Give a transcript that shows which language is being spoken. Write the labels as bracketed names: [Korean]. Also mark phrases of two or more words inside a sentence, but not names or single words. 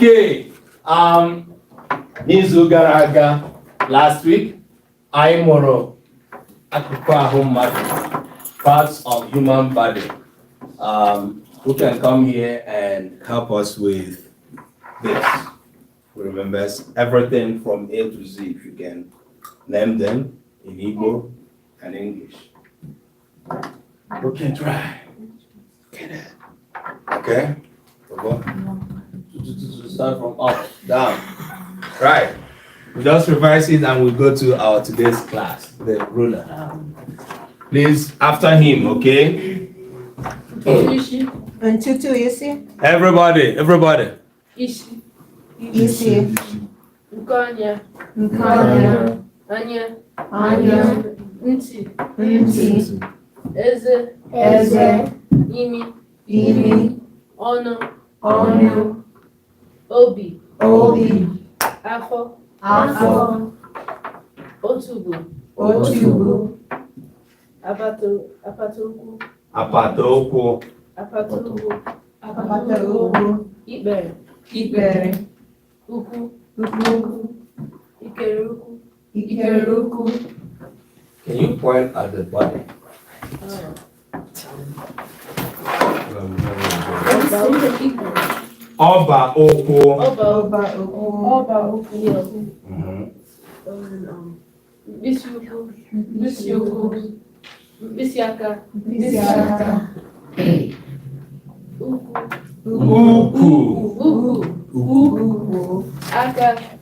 [Igbo] Okay. N'izu gara aga, [English] last week, [Igbo] I mụrụ akụkụ ahụ mmadụ, [English] parts of human body. Who can come here and help us with this? Who remembers everything from A to Z? If you can name them in Igbo and English. Who can try? Okay. Start from up, down. Right. We just revise it and we go to our today's class, the ruler. Please, after him, okay? Everybody. [Igbo] Ishi. Anya. Ntị. Eze. Imi. Ọnụ. Obi. Afọ. Otubo. Apata ụkwụ. Ikpere. Ukwu. Ikere ukwu. [English] Can you point at the body? [Igbo] Ọba ụkwụ. Mkpịsị ụkwụ. Mkpịsị aka. Ukwu. Aka.